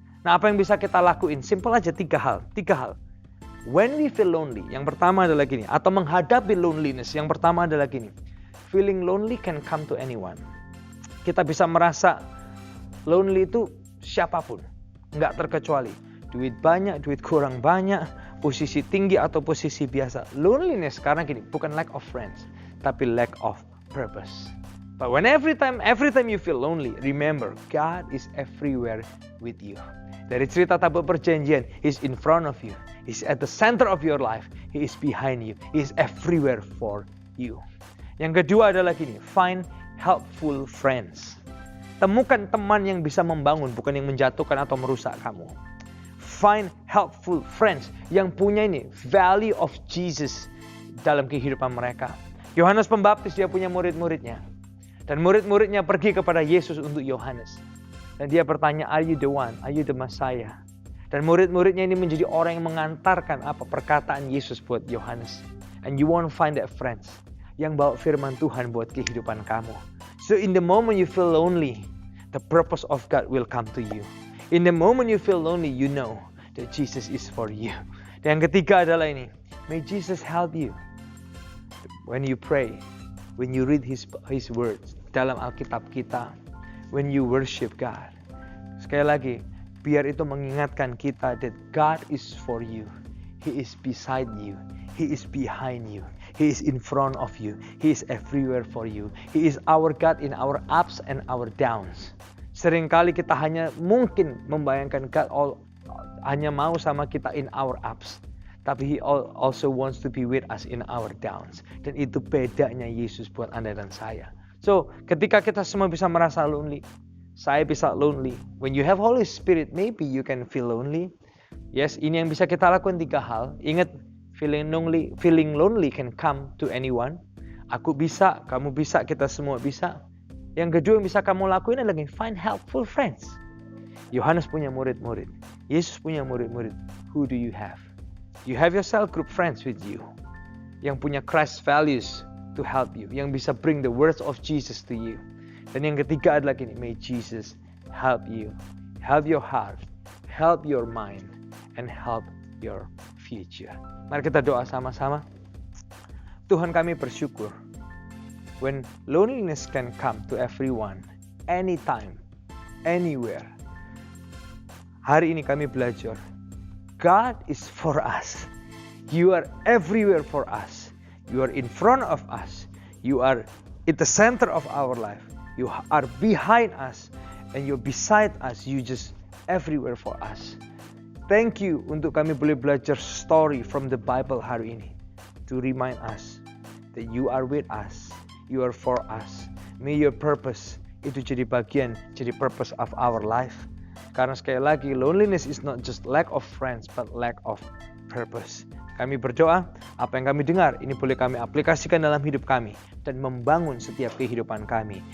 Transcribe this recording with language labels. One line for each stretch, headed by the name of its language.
Indonesian: Nah, apa yang bisa kita lakuin? Simple aja, tiga hal.
English: When we feel lonely,
Indonesian: yang pertama adalah gini, atau menghadapi loneliness, yang pertama adalah gini.
English: Feeling lonely can come to anyone.
Indonesian: Kita bisa merasa lonely itu siapapun, nggak terkecuali. Duit banyak, duit kurang banyak, posisi tinggi atau posisi biasa.
English: Loneliness
Indonesian: karena gini, bukan
English: lack of friends,
Indonesian: tapi
English: lack of purpose. But when every time you feel lonely, remember God is everywhere with you.
Indonesian: Dari cerita tabut perjanjian,
English: He's in front of you. He's at the center of your life. He is behind you. He is everywhere for you.
Indonesian: Yang kedua adalah gini,
English: find helpful friends.
Indonesian: Temukan teman yang bisa membangun, bukan yang menjatuhkan atau merusak kamu.
English: Find helpful friends
Indonesian: yang punya ini
English: value of Jesus
Indonesian: dalam kehidupan mereka. Yohanes Pembaptis dia punya murid-muridnya. Dan murid-muridnya pergi kepada Yesus untuk Yohanes. Dan dia bertanya,
English: are you the one? Are you the Messiah?
Indonesian: Dan murid-muridnya ini menjadi orang yang mengantarkan apa perkataan Yesus buat Yohanes.
English: And you won't find that friends
Indonesian: yang bawa firman Tuhan buat kehidupan kamu.
English: So in the moment you feel lonely, the purpose of God will come to you. In the moment you feel lonely, you know that Jesus is for you.
Indonesian: Dan yang ketiga adalah ini,
English: may Jesus help you. When you pray, when you read His words
Indonesian: dalam Alkitab kita,
English: when you worship God.
Indonesian: Sekali lagi, biar itu mengingatkan kita
English: that God is for you. He is beside you. He is behind you. He is in front of you. He is everywhere for you. He is our God in our ups and our downs.
Indonesian: Seringkali kita hanya mungkin membayangkan God hanya mau sama kita
English: in our ups. Tapi He also wants to be with us in our downs.
Indonesian: Dan itu bedanya Yesus buat Anda dan saya. So, ketika kita semua bisa merasa lonely, saya bisa lonely.
English: When you have Holy Spirit, maybe you can feel lonely.
Indonesian: Yes, ini yang bisa kita lakukan 3 hal.
English: Ingat, feeling lonely can come to anyone.
Indonesian: Aku bisa, kamu bisa, kita semua bisa. Yang kedua yang bisa kamu lakuin adalah
English: find helpful friends.
Indonesian: Yohanes punya murid-murid. Yesus punya murid-murid.
English: Who do you have? You have your cell group friends with you.
Indonesian: Yang punya
English: Christ values to help you.
Indonesian: Yang bisa
English: bring the words of Jesus to you.
Indonesian: Dan yang ketiga adalah gini,
English: may Jesus help you. Help your heart. Help your mind. And help your future.
Indonesian: Mari kita doa sama-sama.
English: Tuhan,
Indonesian: kami bersyukur
English: when loneliness can come to everyone, anytime, anywhere.
Indonesian: Hari ini kami belajar,
English: God is for us. You are everywhere for us. You are in front of us. You are at the center of our life. You are behind us. And you're beside us. You just everywhere for us. Thank you
Indonesian: untuk kami boleh belajar
English: story from the Bible
Indonesian: hari ini.
English: To remind us that you are with us. you are for us. May your purpose
Indonesian: itu jadi bagian, jadi
English: purpose of our life.
Indonesian: Karena sekali lagi,
English: loneliness is not just lack of friends, but lack of purpose.
Indonesian: Kami berdoa, apa yang kami dengar, ini boleh kami aplikasikan dalam hidup kami, dan membangun setiap kehidupan kami.